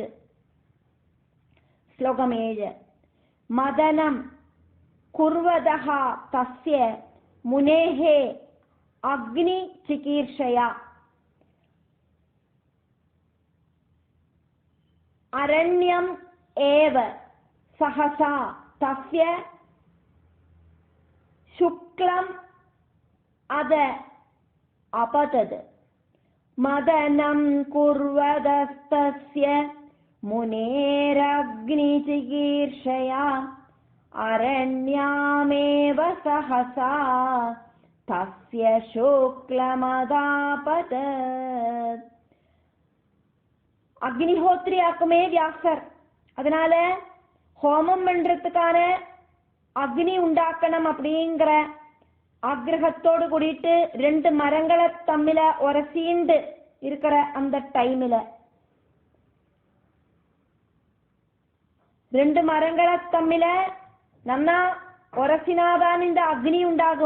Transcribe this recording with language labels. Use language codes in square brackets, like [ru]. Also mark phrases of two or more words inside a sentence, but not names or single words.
[sa] ஸ்லோகம் 7. मथनं कुर्वतः तस्य मुनेः अग्नि चिकीर्षया अरण्याम् एव सहसा तस्य शुक्लम् अथ अपतद मदनं कुर्वदस्तस्य मुनेरग्निचिकीर्षया अरण्यामेव सहसा तस्य शुक्लमदापतद. [ta] அக்னிஹோத்ரி ஆக்குமே வியாசர். அதனால ஹோமம் பண்றதுக்கான அக்னி உண்டாக்கணும் அப்படிங்கிற ஆக்ரகத்தோடு கூடிட்டு 2 மரங்களை தம்மில உரசீண்டு இருக்கிற அந்த டைம்ல 2 மரங்களை தம்மில நன்னா உரசினாதான் இந்த அக்னி உண்டாகும்.